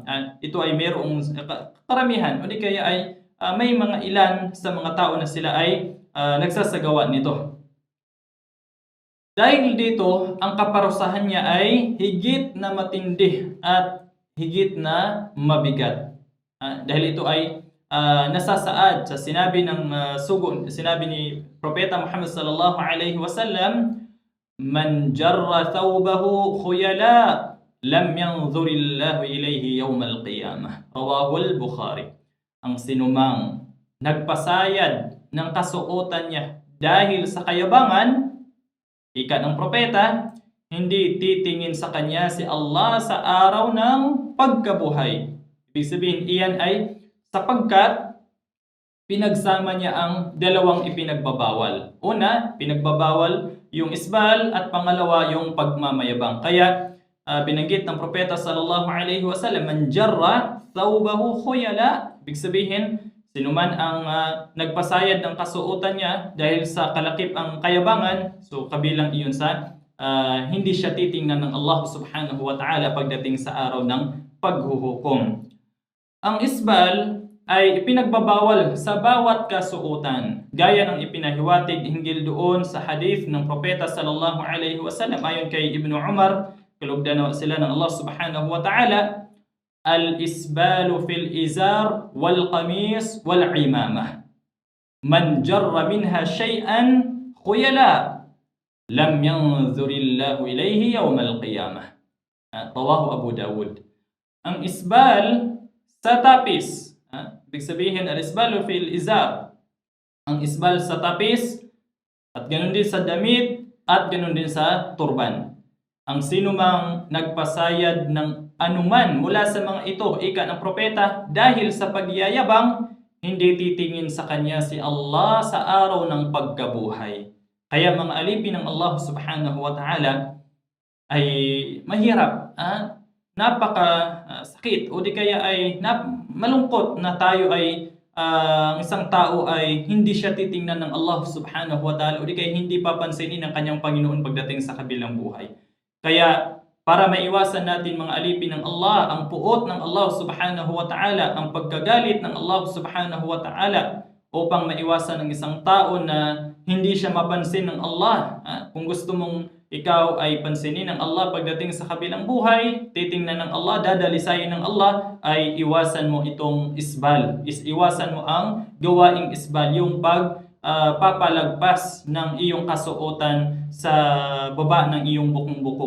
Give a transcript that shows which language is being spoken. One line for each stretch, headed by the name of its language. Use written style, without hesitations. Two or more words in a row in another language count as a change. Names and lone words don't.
Filipino: Ito ay mayroong karamihan o di kaya ay may mga ilan sa mga tao na sila ay nagsasagawa nito. Dahil dito, ang kaparusahan niya ay higit na matindi at higit na mabigat. Dahil ito ay nasasaad sa sinabi ni Propeta Muhammad
Arabic: صلى الله عليه وسلم من جر ثوبه خيلاء لم ينظر الله إليه يوم القيامة. رواه البخاري.
Filipino: Ang sinumang nagpasayad ng kasuotan niya dahil sa kayabangan, ika ng propeta, hindi titingin sa kanya si Allah sa araw ng pagkabuhay. Ibig sabihin, iyan ay sapagkat pinagsama niya ang dalawang ipinagbabawal. Una, pinagbabawal yung isbal at pangalawa yung pagmamayabang. Kaya binanggit ng propeta
Arabic: صلى الله عليه وسلم من جر ثوبه خيلاء.
Filipino: Ibig sabihin, sino man ang nagpasayad ng kasuotan niya dahil sa kalakip ang kayabangan, so kabilang iyon sa hindi siya titingnan ng Allah
Arabic: subhanahu wa ta'ala
Filipino: pagdating sa araw ng paghuhukom. Ang isbal ay ipinagbabawal sa bawat kasuotan, gaya ng ipinahiwatig hinggil doon sa hadith ng propeta
Arabic: sallallahu alaihi wasallam
Filipino: ayon kay Ibnu Umar, kalugdan sila ng Allah
Arabic: سبحانه وتعالى الإسبال في الإزار والقميص والعمامة من جر منها شيئا خيلاء لم ينظر الله إليه يوم القيامة. رواه أبو داود.
Filipino: Ang isbal sa tapis, ibig sabihin
Arabic: الإسبال في الإزار,
Filipino: ang isbal sa tapis, at ganoon din sa damit, at ganoon din sa turban. Ang sino mang nagpasayad ng anuman mula sa mga ito, ika ng propeta, dahil sa pagyayabang, hindi titingin sa kanya si Allah sa araw ng pagkabuhay. Kaya mga alipin ng Allah
Arabic: subhanahu wa ta'ala
Filipino: ay mahirap, napaka sakit, o di kaya ay malungkot na tayo ay ang isang tao ay hindi siya titingnan ng Allah
Arabic: subhanahu wa ta'ala,
Filipino: o di kaya hindi papansinin ng kanyang Panginoon pagdating sa kabilang buhay. Kaya para maiwasan natin mga alipin ng Allah, ang puot ng Allah
Arabic: subhanahu wa ta'ala,
Filipino: ang pagkagalit ng Allah
Arabic: subhanahu wa ta'ala,
Filipino: upang maiwasan ng isang tao na hindi siya mapansin ng Allah. Kung gusto mong ikaw ay pansinin ng Allah pagdating sa kabilang buhay, titingnan ng Allah, dadalisayin ng Allah, ay iwasan mo itong isbal. Iwasan mo ang gawaing isbal, yung papalagpas ng iyong kasuotan sa baba ng iyong bukong-bukong.